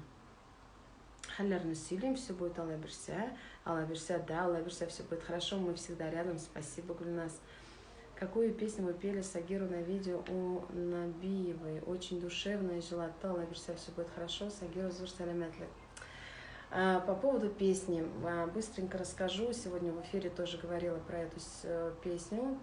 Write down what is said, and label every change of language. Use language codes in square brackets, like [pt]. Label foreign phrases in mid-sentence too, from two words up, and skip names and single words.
[ru] Халярно силим, все будет [tt] Алла берсе, [ru] да, [tt] Алла берсе, [ru] все будет хорошо, мы всегда рядом, спасибо, Гульнас. Какую песню вы пели Сагиру на видео у Набиевой? Очень душевная, желательно, [tt] Алла берсе, [ru] все будет хорошо, Сагиру [tt] зур саляметлик. [ru] По поводу песни быстренько расскажу. Сегодня в эфире тоже говорила про эту песню.